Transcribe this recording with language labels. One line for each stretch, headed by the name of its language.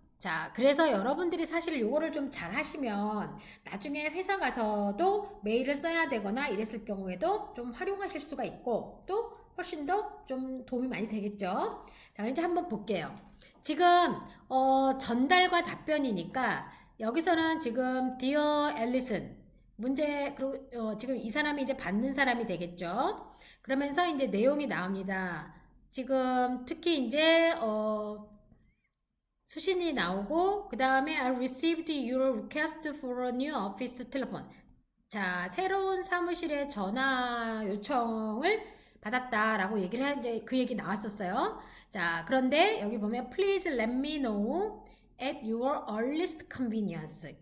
Korean: 자, 그래서 여러분들이 사실 요거를 좀 잘 하시면 나중에 회사 가서도 메일을 써야 되거나 이랬을 경우에도 좀 활용하실 수가 있고 또 훨씬 더 좀 도움이 많이 되겠죠? 자, 이제 한번 볼게요. 지금 전달과 답변이니까 여기서는 지금 Dear Allison 문제 그리고 지금 이 사람이 이제 받는 사람이 되겠죠. 그러면서 이제 내용이 나옵니다. 지금 특히 이제 수신이 나오고 그 다음에
English: I received your request for a new office telephone.
Korean: 자, 새로운 사무실에 전화 요청을 받았다라고 얘기를 하는데 그 얘기 나왔었어요. 자, 그런데 여기 보면
English: Please let me know at your earliest convenience.